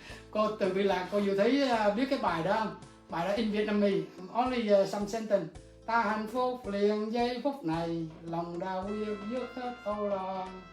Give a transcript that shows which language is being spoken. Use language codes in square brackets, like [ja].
[vi] Cô từ Hy Lạp, cô vừa thấy biết cái bài đó không? Bài đó [en] in Vietnamese, only some sentence. [vi] Ta hạnh phúc liền giây phút này, lòng đau yêu dứt hết âu lo.